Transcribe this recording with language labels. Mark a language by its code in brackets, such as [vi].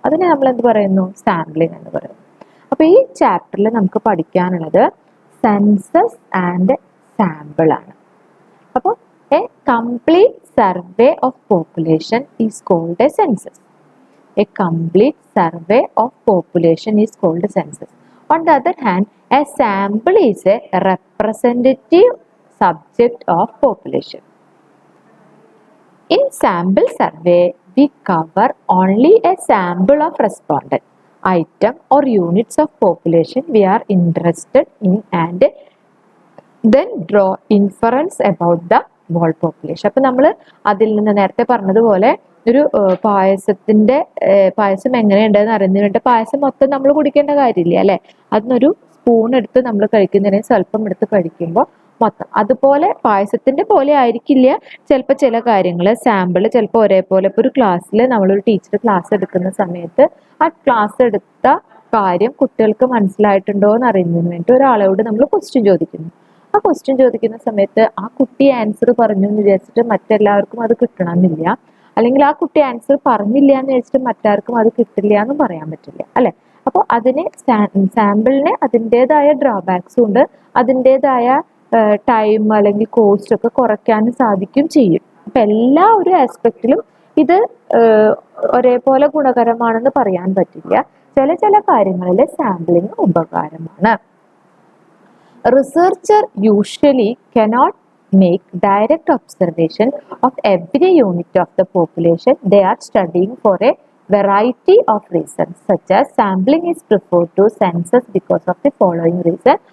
[ml] അതിനെ നമ്മൾ എന്ത് പറയുന്നു? സാമ്പിളിംഗ് എന്ന് പറയുന്നു. അപ്പോൾ ഈ ചാപ്റ്ററിൽ നമുക്ക് പഠിക്കാനുള്ളത് സെൻസസ് ആൻഡ് സാമ്പിൾ ആണ്. [en] അപ്പോൾ a complete survey of population is called a census. A complete survey of population is called census. On the other hand, a sample is a representative subject of population. In sample survey, we cover only a sample of respondent, item or units of population we are interested in and then draw inference about the whole population. [ml] അപ്പോൾ നമ്മൾ അതിൽ നിന്ന് നേരത്തെ പറഞ്ഞതുപോലെ ഒരു പായസം എങ്ങനെയുണ്ടെന്ന് അറിയുന്നതിന് വേണ്ടി പായസം മൊത്തം നമ്മൾ കുടിക്കേണ്ട കാര്യമില്ല, അല്ലേ? അതിനൊരു സ്പൂൺ എടുത്ത് നമ്മൾ കഴിക്കുന്നതിന് സ്വല്പം എടുത്ത് കഴിക്കുമ്പോൾ മൊത്തം അതുപോലെ പായസത്തിന്റെ പോലെ ആയിരിക്കില്ല ചിലപ്പോൾ ചില കാര്യങ്ങൾ സാമ്പിൾ ചിലപ്പോൾ ഒരേപോലെ. ഇപ്പോൾ ഒരു ക്ലാസ്സിൽ നമ്മളൊരു ടീച്ചർ ക്ലാസ് എടുക്കുന്ന സമയത്ത് ആ ക്ലാസ് എടുത്ത കാര്യം കുട്ടികൾക്ക് മനസ്സിലായിട്ടുണ്ടോ എന്ന് അറിയുന്നതിന് വേണ്ടി ഒരാളോട് നമ്മൾ ക്വസ്റ്റ്യൻ ചോദിക്കുന്നു. ആ ക്വസ്റ്റ്യൻ ചോദിക്കുന്ന സമയത്ത് ആ കുട്ടി ആൻസർ പറഞ്ഞു എന്ന് വിചാരിച്ചിട്ട് മറ്റെല്ലാവർക്കും അത് കിട്ടണമെന്നില്ല, അല്ലെങ്കിൽ ആ കുട്ടി ആൻസർ പറഞ്ഞില്ല എന്ന് വെച്ചിട്ട് മറ്റാർക്കും അത് കിട്ടില്ല എന്നും പറയാൻ പറ്റില്ല, അല്ലെ? അപ്പോൾ സാമ്പിളിന് അതിൻ്റെതായ ഡ്രോബാക്സും ഉണ്ട്, അതിൻ്റെതായ ടൈം അല്ലെങ്കിൽ കോസ്റ്റ് ഒക്കെ കുറയ്ക്കാനും സാധിക്കും ചെയ്യും. അപ്പൊ എല്ലാ ഒരു ആസ്പെക്റ്റിലും ഇത് ഒരേപോലെ ഗുണകരമാണെന്ന് പറയാൻ പറ്റില്ല. ചില കാര്യങ്ങളിൽ സാമ്പിളിങ് ഉപകാരമാണ്. [en] Researcher usually cannot make direct observation of every unit of the population they are studying for a variety of reasons, such as sampling is preferred to census because of the following reason.